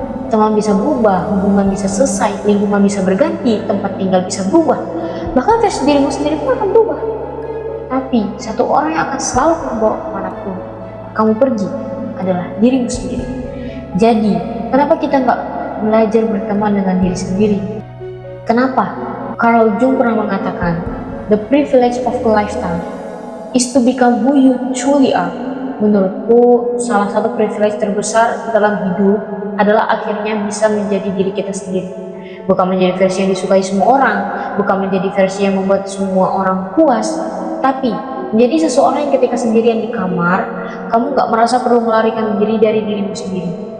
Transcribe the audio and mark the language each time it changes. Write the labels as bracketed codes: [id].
[id] Teman bisa berubah, hubungan bisa selesai, lingkungan bisa berganti, tempat tinggal bisa berubah. bahkan versi dirimu sendiri pun akan berubah. Tapi satu orang yang akan selalu membawa kemanapun kamu pergi adalah dirimu sendiri. Jadi, kenapa kita nggak belajar berteman dengan diri sendiri? Kenapa? Carl Jung pernah mengatakan, [en] the privilege of a lifetime is to become who you truly are. [id] Menurutku, salah satu privilege terbesar dalam hidup adalah akhirnya bisa menjadi diri kita sendiri. Bukan menjadi versi yang disukai semua orang, bukan menjadi versi yang membuat semua orang puas, tapi menjadi seseorang yang ketika sendirian di kamar, kamu gak merasa perlu melarikan diri dari dirimu sendiri.